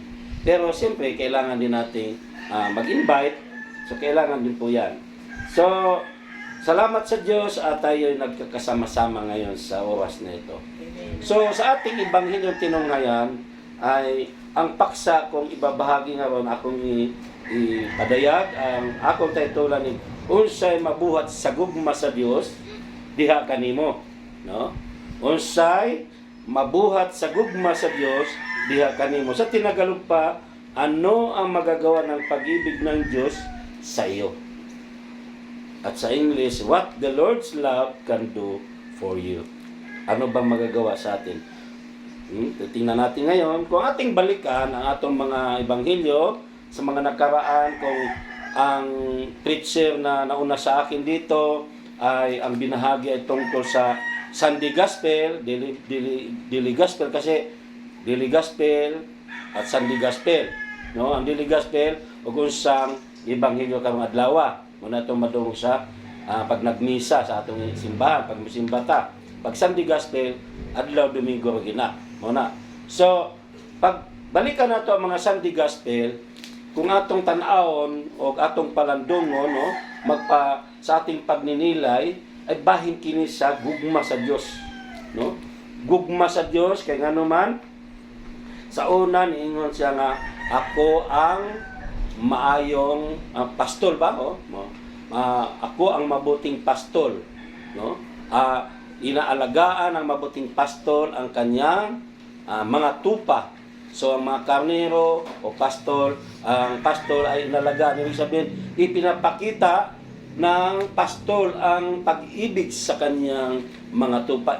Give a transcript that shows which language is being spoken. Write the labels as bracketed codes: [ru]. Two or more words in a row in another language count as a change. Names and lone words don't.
[tl] Pero siyempre, kailangan din natin mag-invite. So, kailangan din po yan. So, salamat sa Diyos at tayo nagkakasama-sama ngayon sa oras na ito. So, sa ating Ebanghelyo tinunghayan ay ang paksa kung ibabahagi [ceb] nga ron akong ipadayag. Ang akong titulan ni unsay mabuhat sa gugma sa Dios diha kanimo, no? Unsay mabuhat sa gugma sa Dios diha kanimo. [tl] Sa tinagalog pa, ano ang magagawa ng pag-ibig ng Diyos sa iyo? At sa [en] English, what the Lord's love can do for you. [tl] Ano bang magagawa sa atin? Tingnan natin ngayon kung ating balikan [ceb] ang atong mga ebanghelyo [tl] sa mga nakaraan, kung ang preacher na nauna sa akin dito ay ang binahagi ay tungkol sa Sunday Gospel, Daily Gospel, kasi Daily Gospel at Sunday Gospel. No? Ang Daily Gospel, [ceb] ug unsang ebanghelyo karong adlaw. Muna itong madung sa pag nagmisa sa atong simbahan, pag musimba. Pag Sunday Gospel, adlaw Domingo gina. Muna. So, pag balikan nato ang mga Sunday Gospel, kung atong tan-awon o atong palandungon, no, [tl] sa ating pagninilay, [ceb] ay bahin kini sa gugma sa Dios, no? Gugma sa Dios kay ngano man sa una niingon siya nga ako ang maayong pastol ba, [tl] ako ang mabuting pastol, [ceb] no? [tl] Inaalagaan ng mabuting pastol ang kanyang mga tupa. So ang mga karnero o pastol, ang pastol ay inalagaan. Ibig sabihin, ipinapakita ng pastol ang pag-ibig sa kanyang mga tupa.